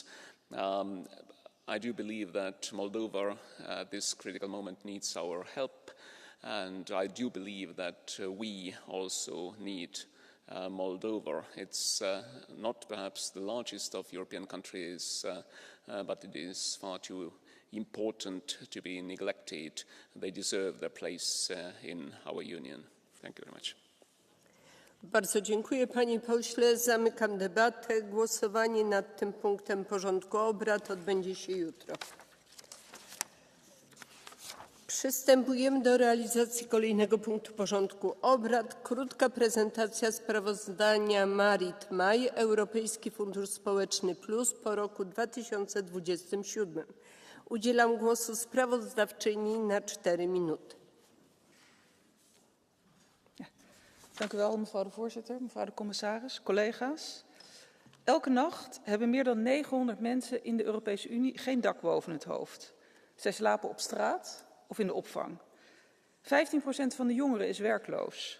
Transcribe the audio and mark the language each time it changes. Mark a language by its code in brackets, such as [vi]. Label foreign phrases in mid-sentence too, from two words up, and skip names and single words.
[en] I do believe that Moldova at this critical moment needs our help, and I do believe that we also need Moldova. It's not perhaps the largest of European countries, but it is far too important to be neglected. They deserve their place in our union. Thank you very much. [pl] Bardzo dziękuję, panie pośle. Zamykam debatę. Głosowanie nad tym punktem porządku obrad odbędzie się jutro. Przystępujemy do realizacji kolejnego punktu porządku obrad. Krótka prezentacja sprawozdania Marit-Maj, Europejski Fundusz Społeczny Plus po roku 2027. Udzielam głosu sprawozdawczyni na 4 minuty. [nl] Dank u wel, mevrouw de voorzitter, mevrouw de commissaris, collega's. Elke nacht hebben meer dan 900 mensen in de Europese Unie geen dak boven het hoofd. Zij slapen op straat of in de opvang. 15% van de jongeren is werkloos.